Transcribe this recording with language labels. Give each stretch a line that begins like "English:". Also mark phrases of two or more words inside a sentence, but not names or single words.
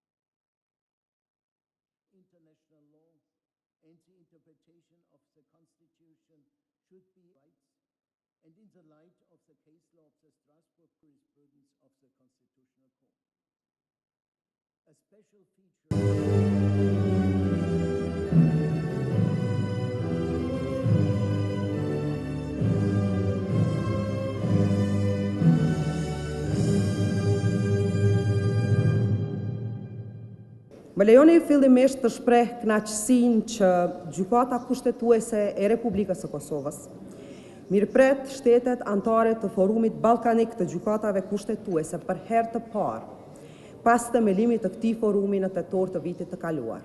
English: International law and the interpretation of the Constitution should be rights, and in the light of the case law of the Strasbourg jurisprudence of the Constitutional Court. A special feature
Albanian: Më lejoni fillimisht të shpreh kënaqësinë që Gjykata Kushtetuese e Republikës së Kosovës mirëpret shtetet anëtare të Forumit Ballkanik të Gjykatave Kushtetuese për herë të parë pas themelimit të këtij forumi në tetor të vitit të kaluar.